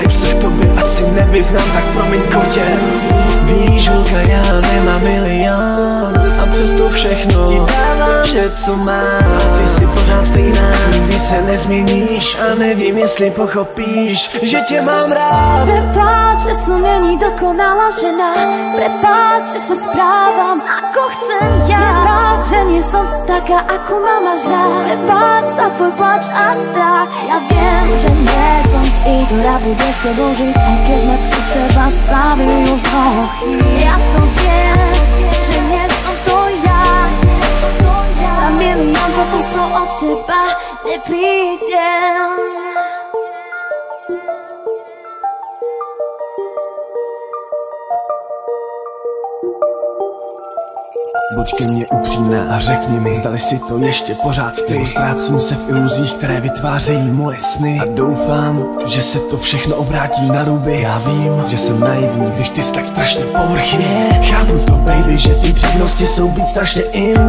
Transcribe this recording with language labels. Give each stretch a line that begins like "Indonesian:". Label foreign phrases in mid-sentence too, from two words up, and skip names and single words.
Czech: Už se v tobě asi nevyznám, tak promiň kotě. Víš, holka, já nemám milion a přesto všechno ti dávám vše, co mám. A ty jsi pořád stejná, nikdy se nezměníš a nevím, jestli pochopíš, že tě mám rád.
Slovak: Prepáč, že som není dokonalá žena. Prepáč, že sa správam, ako chcem ja. Prepáč, že nie som taká, ako ma máš rád. Prepáč za tvoj plač a strach. Ja viem, že nie som si, ktorá bude s tebou žiť, aj keď sme u seba spravili už mnoho chýb. Ja to viem, že nie som to ja. Za milión pokusov od teba neprídem.
Czech: Buď ke mně upřímná a řekni mi, zdali si to ještě pořád ty. Nebo ztrácím se v iluzích, které vytvářejí moje sny. A doufám, že se to všechno obrátí na ruby. Já vím, že jsem naivní, když ty jsi tak strašně povrchně. Chápu to, baby, že ty přednosti jsou být strašně in.